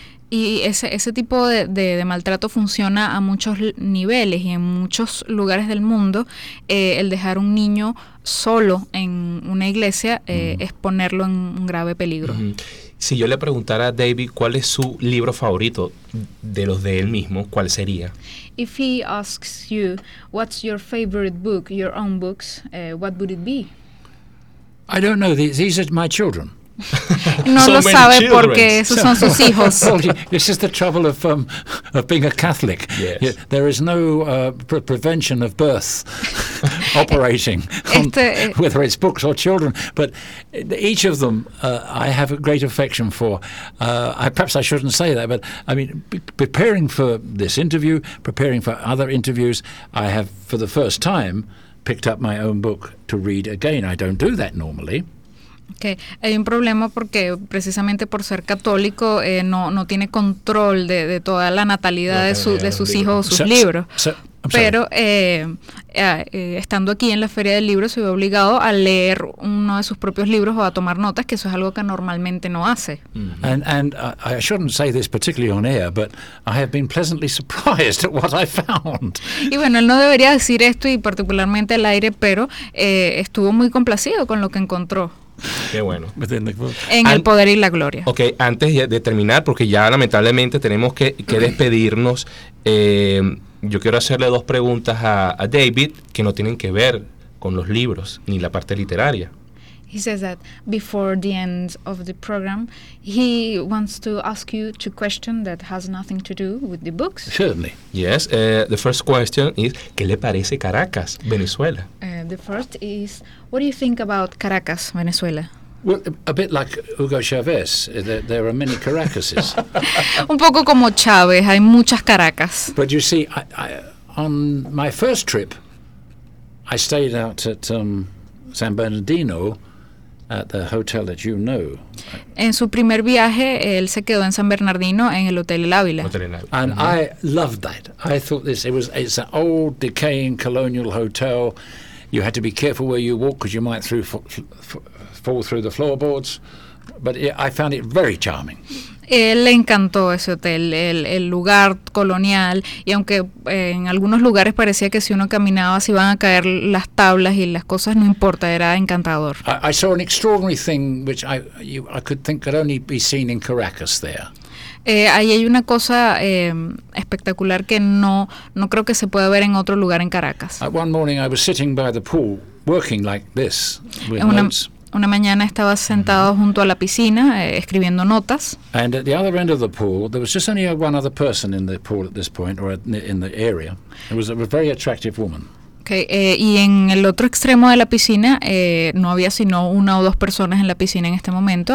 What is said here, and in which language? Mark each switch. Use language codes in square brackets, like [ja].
[es] Y ese tipo de maltrato funciona a muchos niveles y en muchos lugares del mundo. El dejar un niño solo en una iglesia es ponerlo en un grave peligro. Uh-huh. Si yo le preguntara a David cuál es su libro favorito de los de él mismo, ¿cuál sería? [en] If he asks you, what's your favorite book, your own books, what would it be? I don't know. These are my children. [es] No so lo sabe children. Porque esos son sus hijos. [en] This is the trouble of being a Catholic. Yes. There is no prevention of birth operating whether it's books or children. But each of them, I have a great affection for. Perhaps I shouldn't say that, but I mean, preparing for this interview, preparing for other interviews, I have for the first time picked up my own book to read again. I don't do that normally. [es] Que hay un problema porque precisamente por ser católico no tiene control de toda la natalidad de sus hijos o sus libros. Pero estando aquí en la Feria del Libro se ve obligado a leer uno de sus propios libros o a tomar notas, que eso es algo que normalmente no hace. Mm-hmm. [en] And I shouldn't say this particularly on air, but I have been pleasantly surprised at what I found. [es] Y bueno, él no debería decir esto y particularmente al aire, pero estuvo muy complacido con lo que encontró. Qué bueno. En el poder y la gloria. Ok, antes de terminar, porque ya lamentablemente tenemos que despedirnos, yo quiero hacerle dos preguntas a David que no tienen que ver con los libros ni la parte literaria. [en] He says that before the end of the program, he wants to ask you two questions that has nothing to do with the books. Certainly. Yes, the first question is, [es] ¿qué le parece Caracas, Venezuela? [en] The first is, what do you think about Caracas, Venezuela? Well, a bit like Hugo Chavez, there are many Caracases. [es] Un poco como Chávez, hay muchas Caracas. [en] But you see, I, on my first trip, I stayed out at San Bernardino, at the hotel that you know. [es] En su primer viaje, él se quedó en San Bernardino, en el Hotel El Ávila. [en] And mm-hmm. I loved that. I thought it's an old, decaying colonial hotel. You had to be careful where you walk because you might fall through the floorboards. But I found it very charming. [es] Él le encantó ese hotel, el lugar colonial, y aunque en algunos lugares parecía que si uno caminaba se iban a caer las tablas y las cosas, no importa, era encantador. [en] I saw an extraordinary thing which I could think could only be seen in Caracas there. [es] Ahí hay una cosa espectacular que no creo que se pueda ver en otro lugar en Caracas. [en] One morning I was sitting by the pool working like this with notes. [es] Una mañana estaba sentado junto a la piscina escribiendo notas. [en] And at the other end of the pool, there was just only one other person in the pool at this point, or in the area. It was a very attractive woman. [es] Okay, y en el otro extremo de la piscina no había sino una o dos personas en la piscina en este momento.